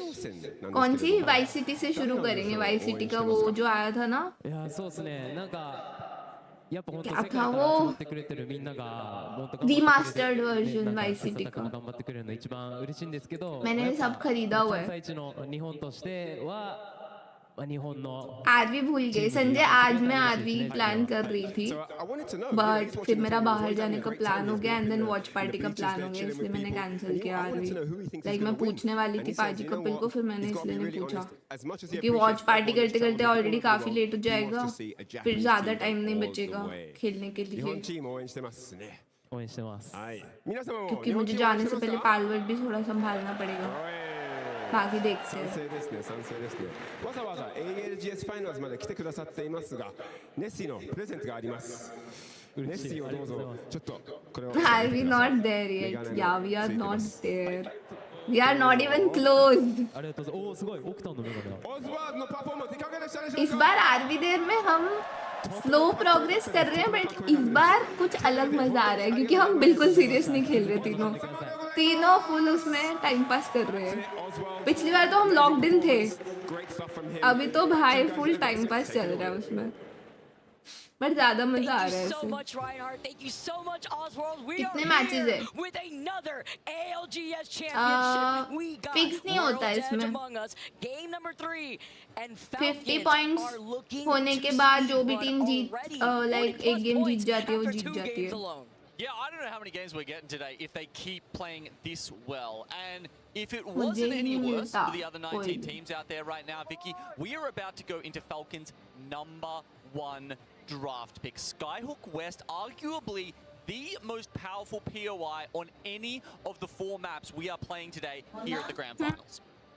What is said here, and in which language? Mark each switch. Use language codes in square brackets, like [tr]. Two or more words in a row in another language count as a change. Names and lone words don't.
[hi] कौन सी वाइस सिटी से शुरू करेंगे? वाइस सिटी का वो जो आया था ना. [ja] いやそうですね。なんかやっぱ本当 [hi] क्या [ja] 世界 [hi] था [ja] から集 [hi] वो? [ja] まってくれてるみんなが本当頑張ってくれて [en] Remastered version [ja] なんか [hi] वाइस सिटी [ja] 切磋琢 [hi] का. [ja] 磨頑張ってくれるの一番嬉しいんですけど、 [hi] मैंने [ja] やっぱ [hi] सब खरीदा हुआ है. [ja] 関西一の日本としては日本の [hi] आज भी भूल गई संजय. आज मैं आज भी प्लान कर रही थी बट फिर मेरा बाहर जाने का प्लान हो गया [en] and then watch party [hi] का प्लान हो गया इसलिए मैंने कैंसिल किया आज भी. लाइक मैं पूछने वाली थी पाजी कपिल को फिर मैंने इसलिए नहीं पूछा क्योंकि [en] watch party [hi] करते करते ऑलरेडी काफी लेट हो जाएगा. फिर ज्यादा टाइम नहीं बचेगा खेलने के लिए [ja] 応援してます。 [hi] क्योंकि मुझे जाने से पहले पालवर्ल्ड भी थोड़ा संभालना पड़ेगा. बाकी देखते हैं. [ja] 賛成ですね、賛成ですね。わざわざ ALGS ファイナルズまで来てくださっていますが、ネッシーのプレゼントがあります。ネッシーをどうぞ。ちょっとこれを。 [en] Are we not there yet? Yeah, we are not there. We are not even closed. [ja] ありがとうございます。おおすごいオクタンのメガネだ。オズワードのパフォーマンスいかがでしたでしょうか? [hi] इस बार आरवी देर में हम स्लो प्रोग्रेस कर रहे हैं बट इस बार कुछ अलग मजा आ रहा है क्योंकि हम बिल्कुल सीरियस नहीं खेल रहे. तीनों फुल उसमें टाइम पास कर रहे हैं. पिछली बार तो हम [en] locked in [hi] थे. अभी तो भाई [en] full time pass [hi] चल रहा है उसमें. बट ज्यादा मजा आ रहा है [en] so [hi] इसमें. [en] much, Reinhardt. Thank you so much, Oswald. We [hi] कितने [en] are [hi] matches [en] here [hi] है? [en] with another ALGS championship. We got [hi] fix नहीं होता [en] World's [hi] इसमें. [en] Edge Among Us, game number 3, and [hi] 50 [en] Falcons [hi] points [en] are looking [hi] होने [en] to [hi] के बाद [en] see [hi] जो भी [en] one [hi] टीम जीत [en] already [hi] लाइक [en] 40+ [hi] एक गेम जीत [en] points [hi] जाती है वो [en] after [hi] जीत [en] 2 [hi] जाती [en] games [hi] है. [en] alone. Yeah, I don't know how many games we're getting today if they keep playing this well. And if it [hi] मुझे [en] wasn't [hi] ही [en] any [hi] नहीं [en] worse [hi] मिलता [en] for the other 19 [hi] कोई. [en] teams out there right now, Vicky, we are about to go into Falcons' #1 draft pick. Skyhook West, arguably the most powerful POI on any of the 4 maps we are playing today here at the Grand Finals.